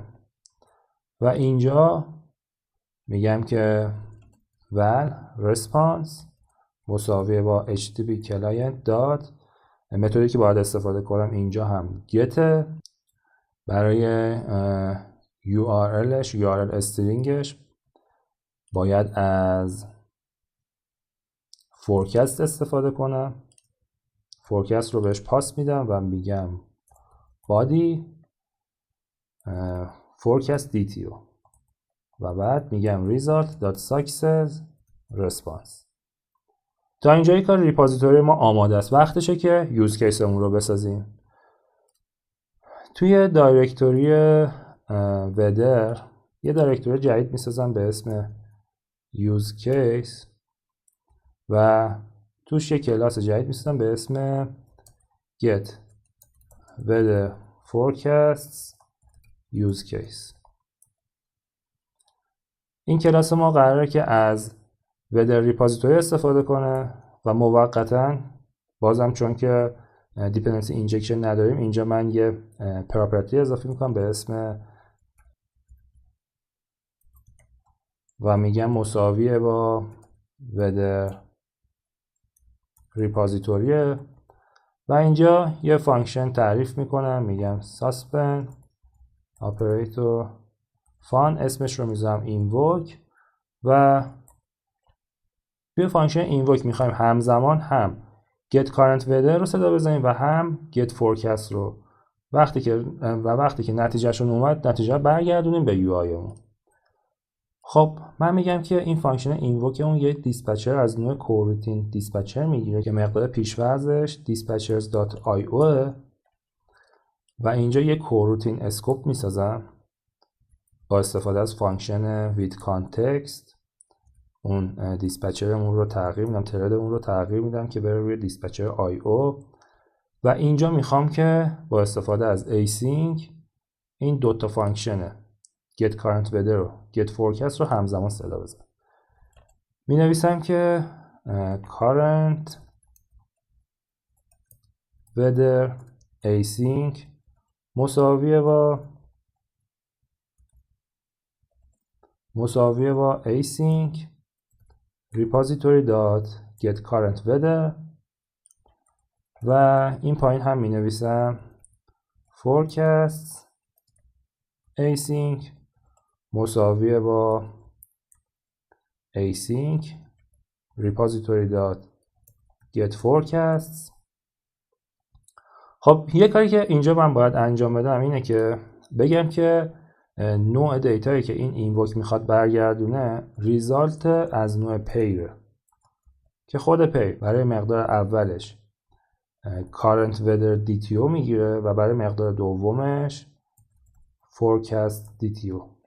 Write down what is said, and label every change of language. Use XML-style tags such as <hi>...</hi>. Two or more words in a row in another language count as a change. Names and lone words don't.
<fa>و اینجا میگم که</fa> <en>val response</en> <fa>مساویه با</fa> <en>HTTP client</en> <fa>دات، متدی که باید استفاده کنم اینجا هم get برای URL استرینگش باید از forecast استفاده کنم. forecast رو بهش پاس میدم و میگم</fa> <en>body forecast DTO</en> <fa>و بعد میگم</fa> <en>result.success response.</en> <fa>تا اینجای کار ریپوزیتوری ما آماده است. وقتشه که یوز کیسمون رو بسازیم. توی دایرکتوری weather یه دایرکتوری جدید میسازم به اسم</fa> <en>use case</en> <fa>و توش یه کلاس جدید میسازم به اسم</fa> <en>get weather forecasts use case.</en> <fa>این کلاس ما قراره که از</fa> <en>weather repository</en> <fa>استفاده کنه و موقتا بازم چون که</fa> <en>dependency injection</en> <fa>نداریم اینجا من یه property اضافه میکنم به اسم و میگم مساویه با</fa> <en>weather repository</en> <fa>و اینجا یه فانکشن تعریف میکنم، میگم</fa> <en>suspend operator fun،</en> <fa>اسمش رو میذارم invoke و توی فانکشن invoke میخوایم همزمان هم</fa> <en>get current weather</en> <fa>رو صدا بزنیم و هم</fa> <en>get forecast</en> <fa>رو. وقتی که نتیجهشون اومد نتیجه برگردونیم به UI اون. خب من میگم که این فانکشن invoke اون یه دیسپچر از نوع</fa> <en>coroutine dispatcher</en> <fa>میگیره که مقدار پیش‌فرضش</fa> <en>dispatchers.io</en> <fa>و اینجا یه</fa> <en>coroutine scope</en> <fa>میسازم با استفاده از فانکشن</fa> <en>with context.</en> <fa>اون دیسپچرمون رو تغییر میدم، تردمون رو تغییر میدم که بره روی</fa> <en>dispatcher IO</en> <fa>و اینجا میخوام که با استفاده از async این دوتا فانکشن</fa> <en>get current weather</en> <fa>و</fa> <en>get forecast</en> <fa>رو همزمان صدا بزنم. می نویسم که</fa> <en>current weather async</en> <fa>مساویه با</fa> <en>async repository dot get current weather</en> <fa>و این پایین هم می نویسم</fa> <en>forecast async</en> <fa>مساویه با</fa> <en>async repository dot get forecasts.</en> <fa>خب یه کاری که اینجا من باید انجام بدم اینه که بگم که نوع دیتایی که این اینوک میخواد برگردونه ریزالت از نوع پیر که خود پیر برای مقدار اولش</fa> <en>current weather DTO</en> <fa>میگیره و برای مقدار دومش</fa> <en>forecast DTO.</en>